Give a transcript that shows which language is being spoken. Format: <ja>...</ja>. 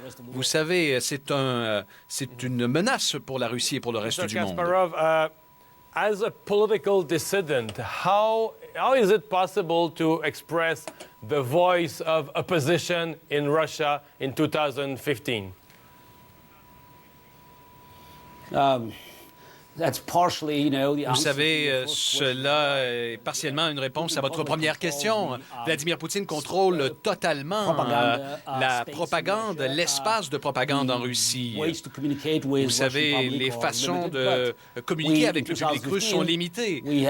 <fr>Vous savez, c'est une menace pour la Russie et pour le reste du monde.</fr> <en>Kasparov, as a political dissident, how is it possible to express the voice of opposition in Russia in 2015? That's partially, you know, the</en> <fr>Vous savez, cela est partiellement une réponse à votre première question. Vladimir Poutine contrôle totalement la propagande, l'espace de propagande en Russie. Vous savez, les façons de communiquer avec le public russe sont limitées.</fr>